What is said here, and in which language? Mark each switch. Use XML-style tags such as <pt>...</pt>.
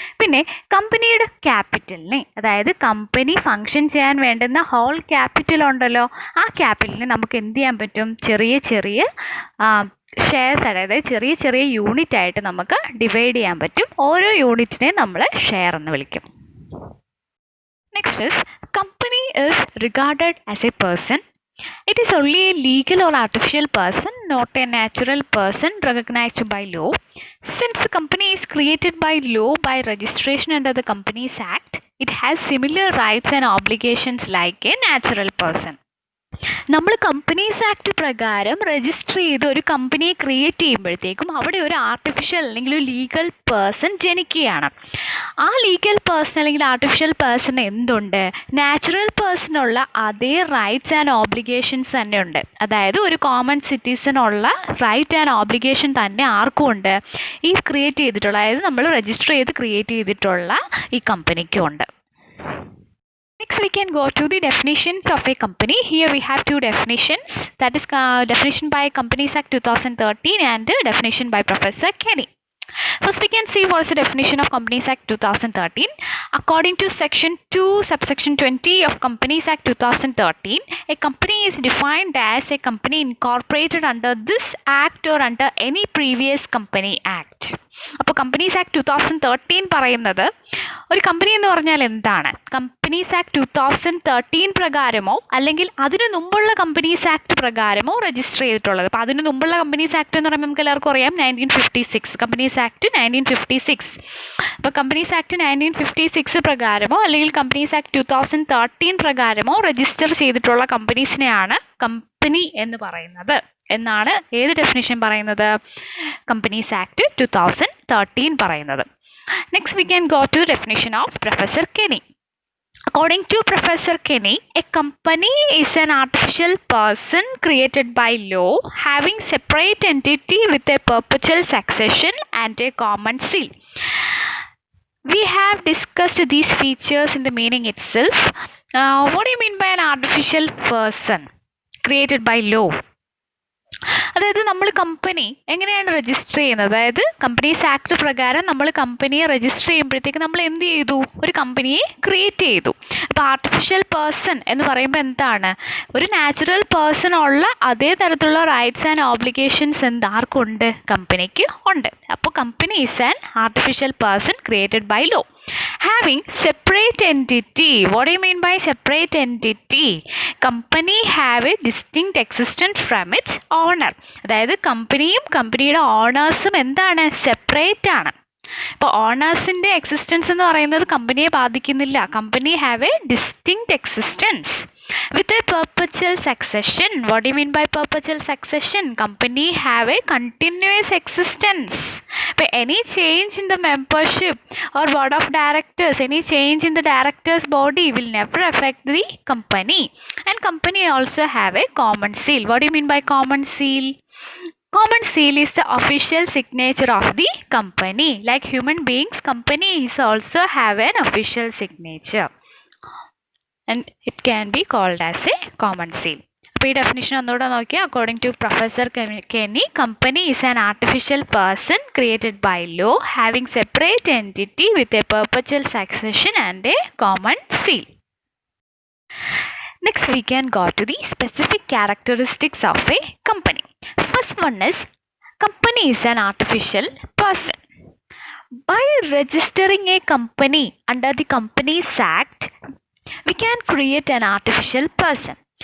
<ml>പിന്നെ കമ്പനിയുടെ ക്യാപിറ്റലിനെ, അതായത് കമ്പനി ഫങ്ഷൻ ചെയ്യാൻ വേണ്ടുന്ന ഹോൾ ക്യാപിറ്റൽ ഉണ്ടല്ലോ, ആ ക്യാപിറ്റലിനെ നമുക്ക് എന്ത് ചെയ്യാൻ പറ്റും, ചെറിയ ചെറിയ ഷെയർസ്, അതായത് ചെറിയ ചെറിയ യൂണിറ്റ് ആയിട്ട് നമുക്ക് ഡിവൈഡ് ചെയ്യാൻ പറ്റും. ഓരോ യൂണിറ്റിനെ നമ്മൾ ഷെയർ എന്ന് വിളിക്കും.</ml> <en>Next is, company is regarded as a person. It is only a legal or artificial person, not a natural person recognized by law. Since the company is created by law by registration under the Companies Act, it has similar rights and obligations like a natural person.</en> <ml>നമ്മൾ companies act പ്രകാരം register ചെയ്ത് ഒരു കമ്പനിയെ create ചെയ്യുമ്പോഴത്തേക്കും അവിടെ ഒരു artificial അല്ലെങ്കിൽ ഒരു ലീഗൽ പേഴ്സൺ ജനിക്കുകയാണ്. ആ ലീഗൽ പേഴ്സൺ അല്ലെങ്കിൽ ആർട്ടിഫിഷ്യൽ പേഴ്സൺ എന്തുണ്ട്, നാച്ചുറൽ പേഴ്സണുള്ള അതേ റൈറ്റ്സ് ആൻഡ് ഓബ്ലിഗേഷൻസ് തന്നെ ഉണ്ട്. അതായത് ഒരു കോമൺ സിറ്റിസണുള്ള റൈറ്റ് ആൻഡ് ഓബ്ലിഗേഷൻ തന്നെ ആർക്കും ഉണ്ട്, ഈ ക്രിയേറ്റ് ചെയ്തിട്ടുള്ള, അതായത് നമ്മൾ രജിസ്റ്റർ ചെയ്ത് ക്രിയേറ്റ് ചെയ്തിട്ടുള്ള ഈ കമ്പനിക്കും ഉണ്ട്.</ml> <en>Next we can go to the definitions of a company. Here we have two definitions, that is definition by Companies Act 2013 and definition by Professor Kenny. First we can see what is the definition of Companies Act 2013. According to section 2 subsection 20 of Companies Act 2013, a company is defined as a company incorporated under this act or under any previous company act.</en> <ml>അപ്പോൾ companies act 2013 പറയുന്നത്, ഒരു company എന്ന് പറഞ്ഞാൽ എന്താണ്, companies act 2013 പ്രകാരമോ അല്ലെങ്കിൽ അതിനു മുമ്പുള്ള companies act പ്രകാരമോ register ചെയ്തിട്ടുള്ളത്. അപ്പോൾ അതിനു മുമ്പുള്ള കമ്പനീസ് ആക്ട് എന്ന് പറയുമ്പോൾ നമുക്ക് എല്ലാവർക്കും അറിയാം 1956, കമ്പനീസ് ആക്ട് 1956. അപ്പോൾ കമ്പനീസ് ആക്ട് 1956 പ്രകാരമോ അല്ലെങ്കിൽ കമ്പനീസ് ആക്ട് 2013 പ്രകാരമോ രജിസ്റ്റർ ചെയ്തിട്ടുള്ള കമ്പനീസിനെയാണ് കമ്പനി എന്ന് പറയുന്നത് എന്നാണ് ഏത് ഡെഫിനിഷൻ പറയുന്നത്, കമ്പനീസ് ആക്ട് 2013 പറയുന്നത്.</ml> <en>Next we can go to definition of Professor Kenny. According to Professor Kenny, a company is an artificial person created by law having separate entity with a perpetual succession and a common seal. We have discussed these features in the meaning itself. What do you mean by an artificial person created by law?</en> <ml>അതായത് നമ്മൾ company എങ്ങനെയാണ് register ചെയ്യുന്നത്, അതായത് companies act പ്രകാരം നമ്മൾ കമ്പനിയെ register ചെയ്യുമ്പോഴത്തേക്ക് നമ്മൾ എന്ത് ചെയ്തു, ഒരു കമ്പനിയെ ക്രിയേറ്റ് ചെയ്തു. അപ്പോൾ ആർട്ടിഫിഷ്യൽ പേഴ്സൺ എന്ന് പറയുമ്പോൾ എന്താണ്, ഒരു നാച്ചുറൽ പേഴ്സൺ ഉള്ള അതേ തരത്തിലുള്ള റൈറ്റ്സ് ആൻഡ് ഓബ്ലിഗേഷൻസ് എന്താർക്കുണ്ട്, കമ്പനിക്ക് ഉണ്ട്.</ml> <en>അപ്പോൾ company is an artificial person created by law having separate entity. What do you mean by separate entity? Company have a distinct existence from its owner.</en> <ml>അതായത് കമ്പനിയും കമ്പനിയുടെ ഓണേഴ്സും എന്താണ്, സെപ്പറേറ്റ് ആണ്. ഇപ്പോൾ ഓണേഴ്സിൻ്റെ എക്സിസ്റ്റൻസ് എന്ന് പറയുന്നത് കമ്പനിയെ ബാധിക്കുന്നില്ല.</ml> <en>Company have a distinct existence with a perpetual succession. What do you mean by perpetual succession? Company have a continuous existence. But any change in the membership or board of directors, any change in the directors body will never affect the company. And company also have a common seal. What do you mean by common seal? Common seal is the official signature of the company. Like human beings, companies also have an official signature. And it can be called as a common seal.</en> <ml>അപ്പോൾ ഈ definition ഒന്നുകൂടെ നോക്കിയാൽ,</ml> <en>According to Professor Kenny, company is an artificial person created by law having separate entity with a perpetual succession and a common seal. Next we can go to the specific characteristics of a company. First one is, company is an artificial person. By registering a company under the Companies Act, we can create an artificial person.</en>